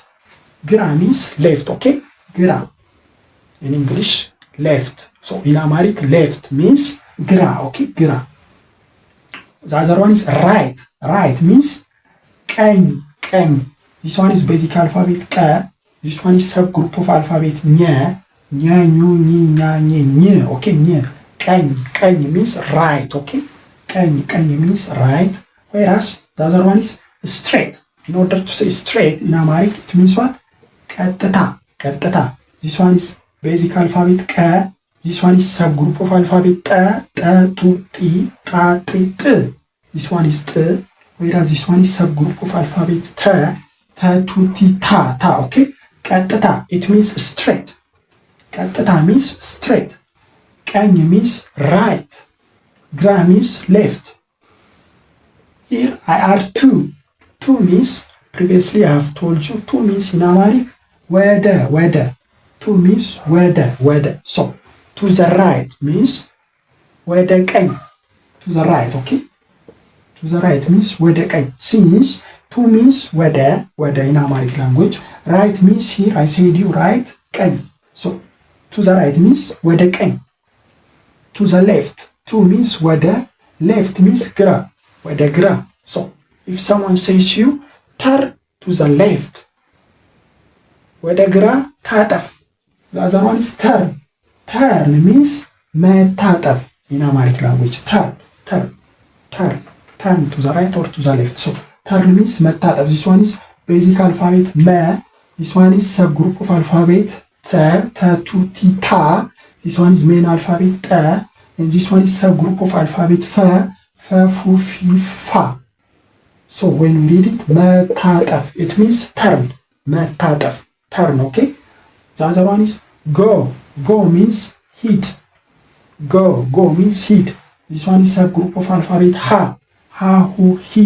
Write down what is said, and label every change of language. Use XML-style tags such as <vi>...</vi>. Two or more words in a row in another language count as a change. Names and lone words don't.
<en>Gra means left, okay? Gra. In English, left. So in Amharic, left means gra, okay? Gra. The other one is right. Right means ቀኝ. This one is basic alphabet K. This one is subgroup of alphabet ñ,</en> <am>ኙ, ኝ, ኛ, ኝ. Okay, ኝ.</am> <en>ቀኝ means right, okay? ቀኝ means right. Whereas the other one is straight. In order to say straight in Amharic, it means what?</en> <am>ቀጥታ.</am> <en>This one is basic alphabet ቀ. This one is subgroup of alphabet</en> <am>ጠ, ጡ, ጢ, ጣ, ጥ, ጥ.</am> <en>This one is ጥ. Whereas this one is subgroup of alphabet</en> <am>ተ, ቱ, ቲ, ታ.</am> <en>Okay?</en> <am>ቀጥታ,</am> <en>it means straight. ቀጥታ means straight. ቀኝ means right. ግራ means left. Here I add two. Two means, previously I have told you, two means in Amharic ወደ. Two means ወደ. So to the right means</en> <am>ወደ ቀኝ.</am> <en>To the right, okay? To the right means</en> <am>ወደ ቀኝ.</am> <en>Since two means ወደ in Amharic language, right means here I said you right, ቀኝ. So to the right means</en> <am>ወደ ቀኝ.</am> <en>To the left, two means ወደ, left means</en> <am>ግራ, ወደ ግራ.</am> <en>So if someone says you turn to the left,</en> <am>ወደ ግራ ታጠፍ.</am> <en>The other one is turn. Turn means መታጠፍ in Amharic language. Turn to the right or to the left. So turn means መታጠፍ. This one is basic alphabet መ. This one is subgroup of alphabet</en> <am>ተ, ቱ, ቲ, ታ.</am> <en>This one is main alphabet ጠ. And this one is subgroup of alphabet</en> <am>ፈ, ፉ, ፊ, ፋ.</am> <en>So when we read it, መታጠፍ, it means turn. መታጠፍ, turn, okay? The other one is go. Go means heed. Go means heed. This one is subgroup of alphabet</en> <am>ሀ, ሁ, ሄ.</am>